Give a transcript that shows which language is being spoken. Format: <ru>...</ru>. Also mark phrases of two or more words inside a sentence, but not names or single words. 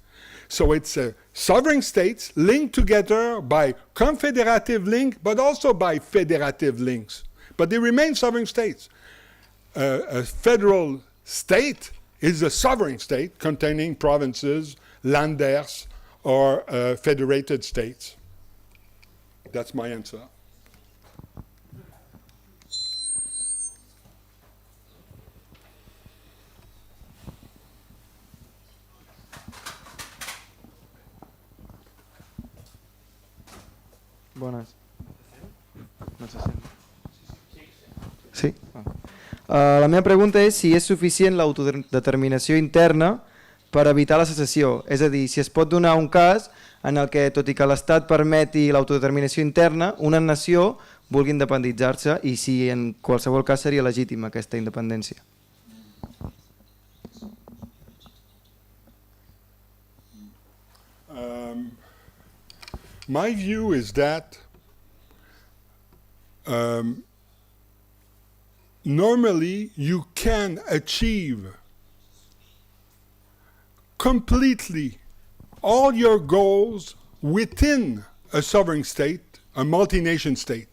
<en>So it's sovereign states linked together by confederative link, but also by federative links. But they remain sovereign states. A federal state is a sovereign state containing provinces, landers, or federated states. That's my answer.</en> <ca>Bones. No se sent. Sí. La meva pregunta és si és suficient l'autodeterminació interna per evitar la secessió. És a dir, si es pot donar un cas en el que, tot i que l'Estat permeti l'autodeterminació interna, una nació vulgui independitzar-se i si en qualsevol cas seria legítima aquesta independència.</ca> <en>My view is that normally you can achieve completely all your goals within a sovereign state, a multi-nation state.</en>